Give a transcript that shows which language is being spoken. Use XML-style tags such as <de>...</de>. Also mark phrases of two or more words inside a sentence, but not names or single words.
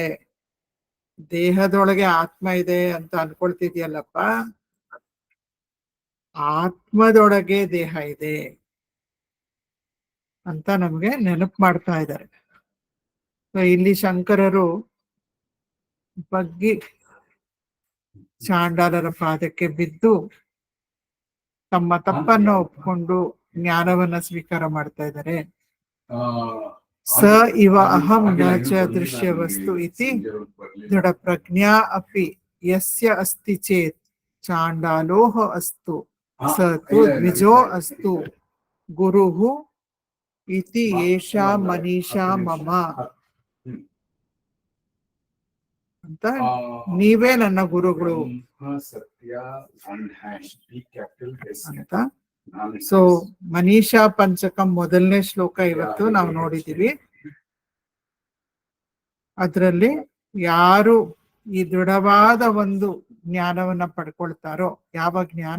<kn>ದೇಹದೊಳಗೆ ಆತ್ಮ ಇದೆ ಅಂತ ಅನ್ಕೊಳ್ತಿದ್ಯಲ್ಲಪ್ಪ, ಆತ್ಮದೊಳಗೆ ದೇಹ ಇದೆ ಅಂತ ನಮ್ಗೆ ನೆನಪು ಮಾಡ್ತಾ ಇದ್ದಾರೆ. ಇಲ್ಲಿ ಶಂಕರರು ಬಗ್ಗಿ ಚಾಂಡಾಲರ ಪಾದಕ್ಕೆ ಬಿದ್ದು ತಮ್ಮ ತಪ್ಪನ್ನ ಒಪ್ಕೊಂಡು ಜ್ಞಾನವನ್ನ ಸ್ವೀಕಾರ ಮಾಡ್ತಾ ಇದ್ದಾರೆ.</kn> <sa>ಸ ಇವ ಅಹಂ ನ ಚ ದೃಶ್ಯ ವಸ್ತು ಇತಿ ದೃಢ ಪ್ರಜ್ಞಾ ಅಪಿ ಯಸ್ಯ ಅಸ್ತಿ ಚೇತ್ ಚಾಂಡಾಲೋಹ ಅಸ್ತು ಸ ತು ದ್ವಿಜೋ ಅಸ್ತು ಗುರುಃ ಇತಿ ಏಷಾ ಮನೀಷಾ ಮಮ ಅಂತ.</sa> <kn>ನೀವೇ ನನ್ನ ಗುರುಗಳು ಅಂತ. ಸೊ ಮನೀಷಾ ಪಂಚಕಂ ಮೊದಲನೇ ಶ್ಲೋಕ ಇವತ್ತು ನಾವು ನೋಡಿದೀವಿ. ಅದರಲ್ಲಿ ಯಾರು ಈ ದೃಢವಾದ ಒಂದು ಜ್ಞಾನವನ್ನ ಪಡ್ಕೊಳ್ತಾರೋ, ಯಾವ ಜ್ಞಾನ?</kn>